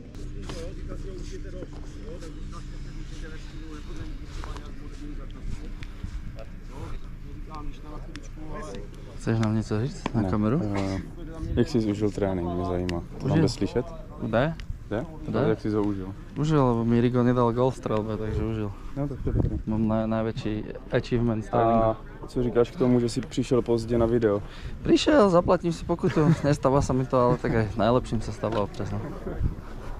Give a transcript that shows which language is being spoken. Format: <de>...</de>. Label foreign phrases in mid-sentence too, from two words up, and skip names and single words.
<cs>Chceš nám něco říct na kameru? Jak jsi užil trénink, mě zajímá. Máme slyšet? Jde? Jde? Jde? Jak jsi ho užil?</cs> <sk>Užil, lebo mi Rigo nedal gól v strelbe, takže užil.</sk> <cs>No tak to je dobrý.</cs> <sk>Mám najväčší achievement z tréninku.</sk> <cs>A co říkáš k tomu, že jsi přišel pozdě na video?</cs> <sk>Prišiel, zaplatím si pokutu, nestáva sa mi to, ale tak aj najlepším sa stáva občas.</sk> <cs>No.</cs>